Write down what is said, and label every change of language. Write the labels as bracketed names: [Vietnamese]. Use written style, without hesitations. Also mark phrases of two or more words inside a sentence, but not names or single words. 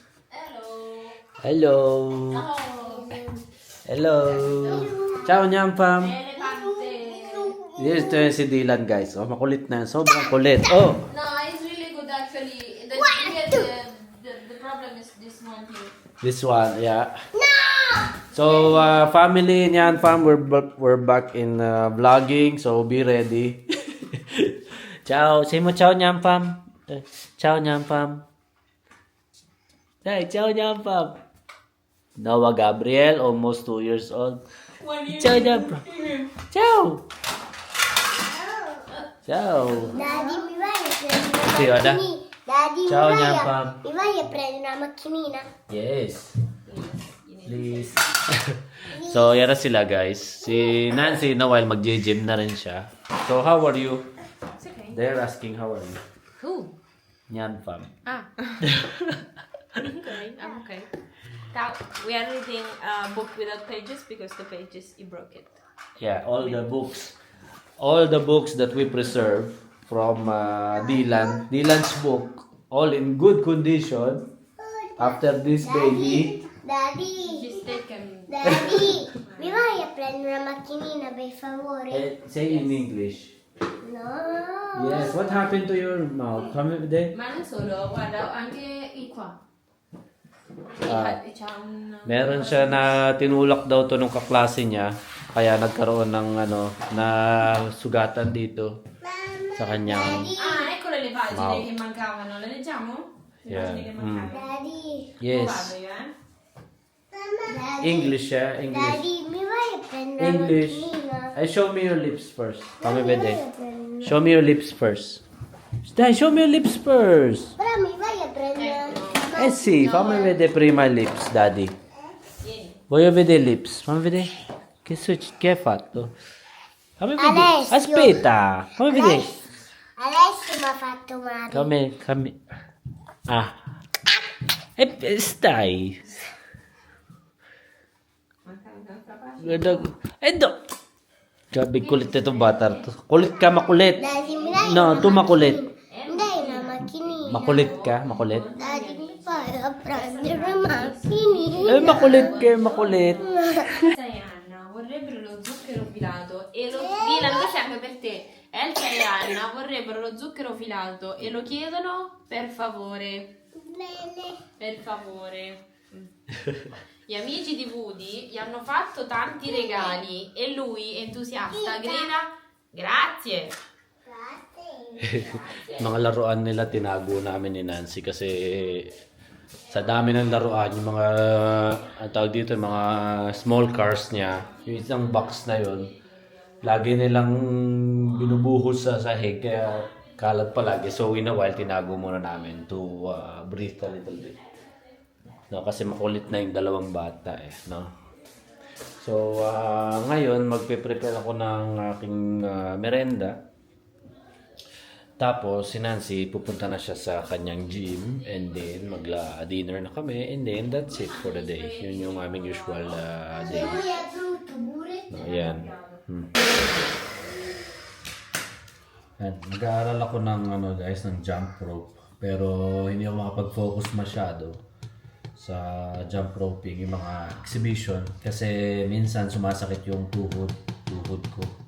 [English] Hello. Hello. [Filipino] Ciao, Nyampam. Here's si Dylan, guys. Oh, makulit na. Sobrang kulit. Oh. [English] No, it's really good actually. The problem is this one here. This one, yeah. So, family niyan, fam, we're back in vlogging. So, be ready. Ciao. Say mo ciao, Nyampam. [Italian] Ciao, Nyampam. Hey, ciao, Nyampam. [English] Noah Gabriel, almost 2 years old. [Italian] Ciao, Nyampam. Ciao. Ciao. Daddy, mi vai a prendere Sì, una vada. macchinina? Daddy, Ciao, mi Nyampam. vai a prendere una macchinina? [English] Yes. Please. So, [Filipino] yan na sila, [English] guys. [Filipino] Si Nancy, na while mag-gym na rin siya. [English] So, how are you? It's okay. They're asking, how are you? Who? [Filipino] Nyan, fam. [English] Ah. I'm okay. Now, we are reading a book without pages because the pages, you broke it. Yeah, all the books that we preserve from Dylan's book, all in good condition. After this baby, Daddy, She's taken. Daddy, [Italian] mi vai a prendere una macchinina per favore? [English] say in English. No. Yes, what happened to your mouth? Come there. [Italian] Ma non solo, guarda, anche qua. C'ha un... [Filipino] Meron siya na tinulak daw to nung kaklase niya, kaya nagkaroon ng na sugatan dito sa kanyang. [Italian] Ah, eccole le pagine [English] Wow. [Italian] che mancavano. Le leggiamo? Le [English] Yeah. [Italian] pagine che mancavano. [English] Daddy, Yes. [Italian] Vado io, [English] Daddy, [Filipino] English siya, English. [English] Daddy, [Italian] mi vai a prendere [English] English. [Italian] una macchinina? [English] Show me your lips first. [Italian] Come Mi vai bede. a prendere. [English] Show me your lips first. Dai, show me your lips first. [Italian] Però mi vai a prendere una Eh sì, fammi vedere prima i lips, daddy. Vieni. Voglio vedere i lips. Fammi vedere. Che hai fatto? Fammi vedere. Alessio. Aspetta, fammi vedere. Adesso mi ha fatto male. Come. Ah. Stai. Manca un'altra pagina. Edo. [Filipino] Grabe, kulit itong bata to. Kulit ka, makulit. [English] Daddy, [Italian] mi dai [Filipino] No, [Italian] una [Filipino] tu makulit. [Italian] Mi dai una macchinina? [Filipino] Makulit ka, makulit. [English] Daddy, [Italian] mi fai a prendere una macchinina? [Filipino] Makulit ka, makulit. [Italian] Elsa e Anna vorrebbero lo zucchero filato e lo... Dylan, questo è anche per te. Elsa e Anna vorrebbero lo zucchero filato e lo chiedono per favore. Bene. Per favore. Gli amici di Woody gli hanno fatto tanti regali e lui, entusiasta, grida grazie. Grazie. [Filipino] Mga laruan nila tinago namin ni Nancy kasi sa dami ng laruan, yung mga ang tawag dito, yung mga [English] small cars [Filipino] niya, yung isang box na yon, lagi nilang binubuhos sa sahig kaya kalat palagi. [English] So in a while [Filipino] tinago muna namin [English] to breathe a little bit. [Filipino] No, kasi makulit na yung dalawang bata no. So ngayon magpe-prepare ako ng aking merenda. Tapos si Nancy pupunta na siya sa kanyang gym [English] and then [Filipino] magla-dinner na kami [English] and then that's it for the day. [Filipino] Yun yung aming usual day. [Italian] Lui è brutto pure. No, [Filipino] Ayan. Ayan. Nag-aaral ako ng guys, ng [English] jump rope. [Filipino] Pero hindi ako makapag-focus masyado sa [English] jump roping, [Filipino] yung mga exhibition. Kasi minsan sumasakit yung tuhod ko.